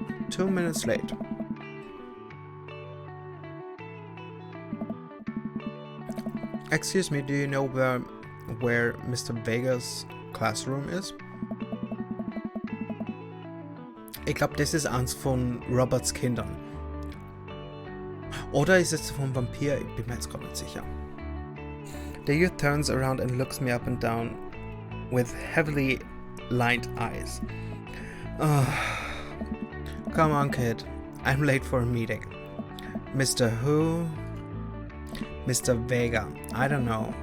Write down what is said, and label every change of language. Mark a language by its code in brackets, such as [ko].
[en] 2 minutes late. Excuse me, do you know where Mr. Vega's classroom is? [de] Ich glaube, das ist eins von Roberts Kindern. Oder ist es vom Vampir? Ich bin mir jetzt gerade nicht sicher. [en] The youth turns around and looks me up and down with heavily lined eyes. Come on, kid. I'm late for a meeting. Mr. Who? Mr. Vega. I don't know.